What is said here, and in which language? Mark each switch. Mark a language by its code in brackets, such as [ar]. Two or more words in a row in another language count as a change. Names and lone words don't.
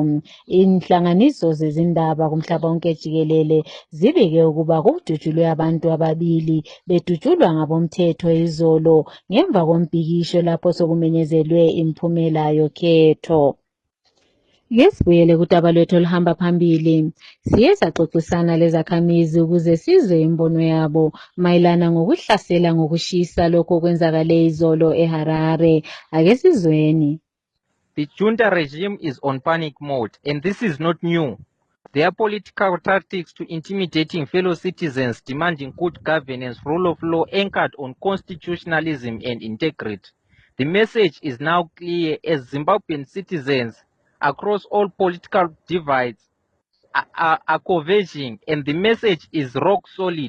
[nd] Inhlanganiso zezindaba kumhlaba wonke jikelele zibike ukuba kudutshulwe abantu ababili bedutshulwa ngabomthetho izolo ngemva kombhikisho lapho sokumenyezelwe imiphumela yokhetho. Ngesibuyele kudaba lwethu oluhamba phambili, siye saxoxisana lezakhamizi ukuze sizwe imbono yabo mayelana ngokuhlasela ngokushisa lokho okwenzakale izolo eHarare. Ake sizweni. [en] The junta regime is on panic mode, and this is not new. Their political tactics to intimidating fellow citizens demanding good governance, rule of law anchored on constitutionalism and integrity. The message is now clear as Zimbabwean citizens across all political divides are converging, and the message is rock solid.